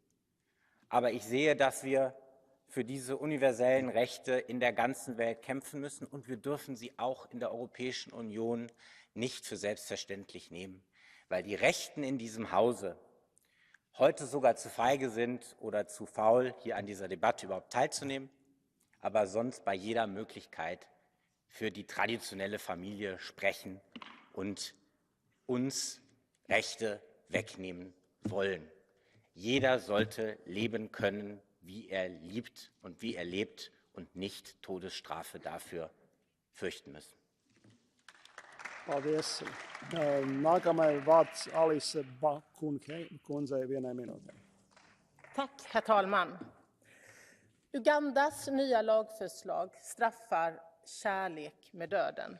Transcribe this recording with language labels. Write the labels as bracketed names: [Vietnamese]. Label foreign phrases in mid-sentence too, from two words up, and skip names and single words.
[German] Aber ich sehe, dass wir für diese universellen Rechte in der ganzen Welt kämpfen müssen und wir dürfen sie auch in der Europäischen Union nicht für selbstverständlich nehmen, weil die Rechten in diesem Hause heute sogar zu feige sind oder zu faul, hier an dieser Debatte überhaupt teilzunehmen, aber sonst bei jeder Möglichkeit für die traditionelle Familie sprechen und uns Rechte wegnehmen wollen. Jeder sollte leben können, wie er liebt und wie er lebt und nicht Todesstrafe dafür fürchten müssen. [Latvian] Paldies. Nākamais vārds Alice kundzei 1 minūtē. [Swedish] Tack, herr talman. Ugandas nya lagförslag straffar kärlek med döden.